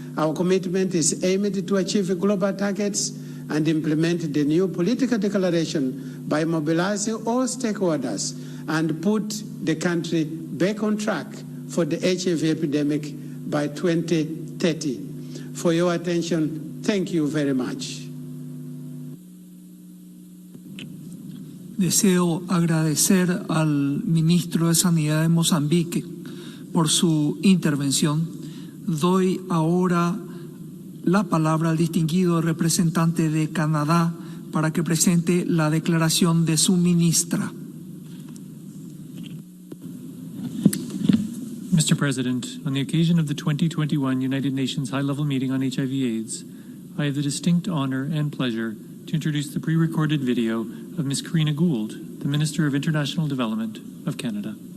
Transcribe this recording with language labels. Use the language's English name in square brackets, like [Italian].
[English] Our commitment is aimed to achieve global targets and implement the new political declaration by mobilizing all stakeholders and put the country back on track for the HIV epidemic by 2030. For your attention, thank you very much. [Spanish] Deseo agradecer al ministro de Sanidad de Mozambique por su intervención. Doy ahora la palabra al distinguido representante de Canadá para que presente la declaración de su ministra. [English] Mr. President, on the occasion of the 2021 United Nations High-Level Meeting on HIV/AIDS, I have the distinct honor and pleasure to introduce the pre-recorded video of Ms. Karina Gould, the Minister of International Development of Canada.